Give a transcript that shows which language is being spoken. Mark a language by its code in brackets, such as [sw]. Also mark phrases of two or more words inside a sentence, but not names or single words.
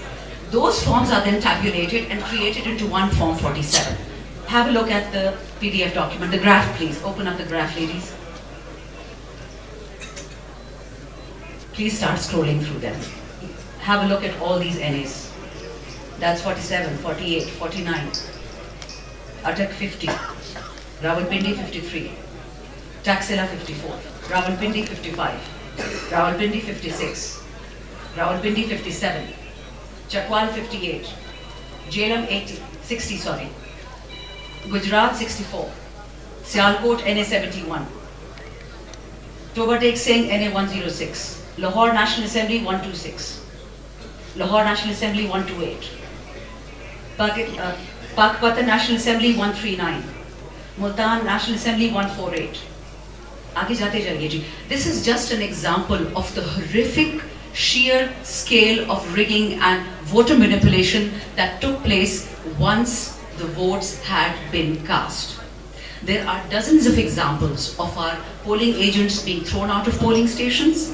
[en] Those forms are then tabulated and created into one Form 47. Have a look at the PDF document. The graph, please. Open up the graph, ladies. Please start scrolling through them. Have a look at all these NAs. That's 47, 48, 49. Atak 50. Rawalpindi 53. Taxila 54. Rawalpindi 55. Rawalpindi 56. Rawalpindi 57. Chakwal 58. Jhelum 60. Gujarat 64. Sialkot NA 71. Toba Tek Singh NA 106. Lahore National Assembly 126. Lahore National Assembly 128. Pakpatan National Assembly 139. Multan National Assembly 148. [ur] آگے جاتے جائیے جی. [en] This is just an example of the horrific sheer scale of rigging and voter manipulation that took place once the votes had been cast. There are dozens of examples of our polling agents being thrown out of polling stations.